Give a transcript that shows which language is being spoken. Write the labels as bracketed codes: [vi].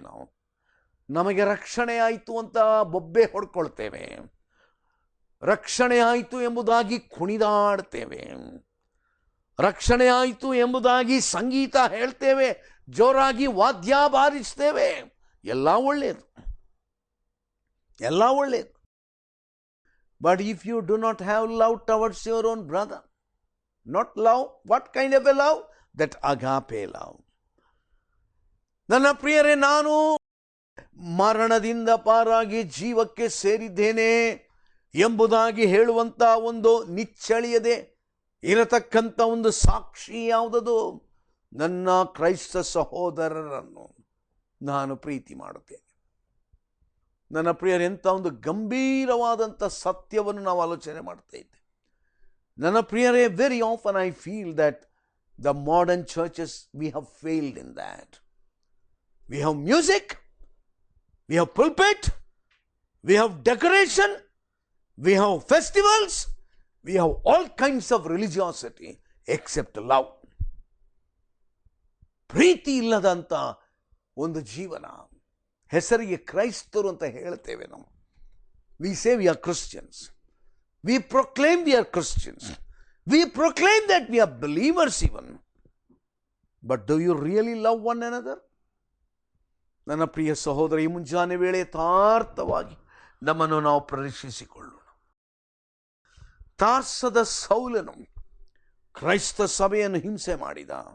[kn] ನಾವು ನಮಗೆ ರಕ್ಷಣೆ ಆಯಿತು ಅಂತ ಬೊಬ್ಬೆ ಹೊಡ್ಕೊಳ್ತೇವೆ. ರಕ್ಷಣೆ ಆಯಿತು ಎಂಬುದಾಗಿ ಕುಣಿದಾಡ್ತೇವೆ. ರಕ್ಷಣೆ ಆಯಿತು ಎಂಬುದಾಗಿ ಸಂಗೀತ ಹೇಳ್ತೇವೆ, ಜೋರಾಗಿ ವಾದ್ಯ ಬಾರಿಸ್ತೇವೆ. ಎಲ್ಲ ಒಳ್ಳೆಯದು. [en] But if you do not have love towards your own brother, not love, what kind of a love? That agape love. [kn] ನನ್ನ ಪ್ರಿಯರೇ, ನಾನು ಮರಣದಿಂದ ಪಾರಾಗಿ ಜೀವಕ್ಕೆ ಸೇರಿದ್ದೇನೆ ಎಂಬುದಾಗಿ ಹೇಳುವಂಥ ಒಂದು ನಿಚ್ಚಳಿಯದೆ ಇರತಕ್ಕಂಥ ಒಂದು ಸಾಕ್ಷಿ ಯಾವುದದು? ನನ್ನ ಕ್ರೈಸ್ತ ಸಹೋದರರನ್ನು ನಾನು ಪ್ರೀತಿ ಮಾಡುತ್ತೇನೆ. ನನ್ನ ಪ್ರಿಯರೇ, ಎಂಥ ಒಂದು ಗಂಭೀರವಾದಂಥ ಸತ್ಯವನ್ನು ನಾವು ಆಲೋಚನೆ ಮಾಡ್ತಾ ಇದ್ದೇವೆ. ನನ್ನ ಪ್ರಿಯರೇ, [en] Very often I feel that the modern churches, we have failed in that. We have music, we have pulpit, we have decoration, we have festivals, we have all kinds of religiosity except love. [kn] ಪ್ರೀತಿ ಇಲ್ಲದಂಥ ಒಂದು ಜೀವನ. ಹೆಸರಿಗೆ ಕ್ರೈಸ್ತರು ಅಂತ ಹೇಳ್ತೇವೆ ನಾವು. [en] We say we are Christians. We proclaim we are Christians. We proclaim that we are believers even. But do you really love one another? [kn] ನನ್ನ ಪ್ರಿಯ ಸಹೋದರ, ಈ ಮುಂಜಾನೆ ವೇಳೆ ಯಥಾರ್ಥವಾಗಿ ನಮ್ಮನ್ನು ನಾವು ಪರೀಕ್ಷಿಸಿಕೊಳ್ಳೋಣ. ತಾರ್ಸದ ಸೌಲನು ಕ್ರೈಸ್ತ ಸಭೆಯನ್ನು ಹಿಂಸೆ ಮಾಡಿದ.